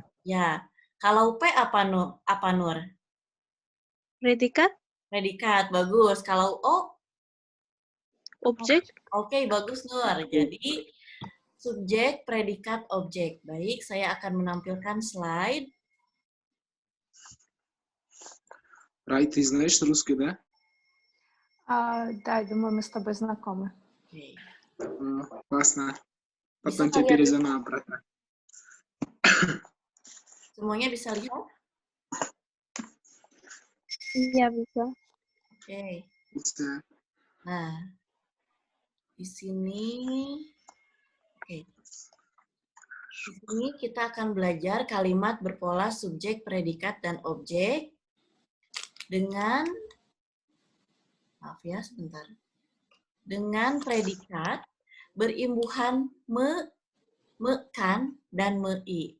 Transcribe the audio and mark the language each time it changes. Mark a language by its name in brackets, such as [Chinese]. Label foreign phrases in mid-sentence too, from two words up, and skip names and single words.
[Indonesian] Ya. Kalau P apa Nur? Predikat, Predikat, bagus. Kalau O? objek, Oke, bagus Nur. Jadi subjek, predikat, objek. Baik, saya akan menampilkan slide. [Russian] Рай, ты знаешь русский, да? Да, я думаю, мы с тобой знакомы. [Indonesian] Oke. [Russian] Классно. [Indonesian] Bisa [Russian] Потом тебя [Indonesian] kalian [Russian] перезану обратно. [Indonesian] semuanya bisa lihat? iya bisa. Oke. Bisa. Nah, di sini, oke. Di sini kita akan belajar kalimat berpola subjek, predikat, dan objek dengan, maaf ya sebentar, dengan predikat berimbuhan me-kan, dan me-i.